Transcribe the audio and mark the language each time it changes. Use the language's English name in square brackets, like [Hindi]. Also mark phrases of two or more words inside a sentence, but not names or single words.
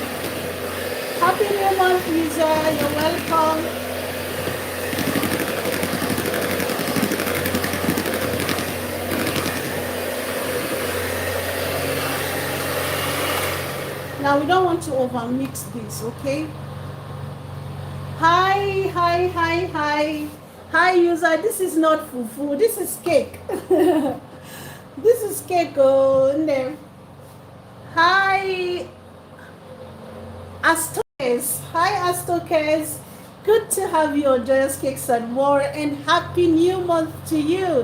[English] Happy New Month, user. You're welcome. Now we don't want to overmix this, okay? Hi, hi, hi, hi. Hi user, this is not fufu, this is cake. This is cake, oh, no. Hi, Astokes. Hi, Astokes. Good to have you on Joyous Cakes and More, and happy new month to you.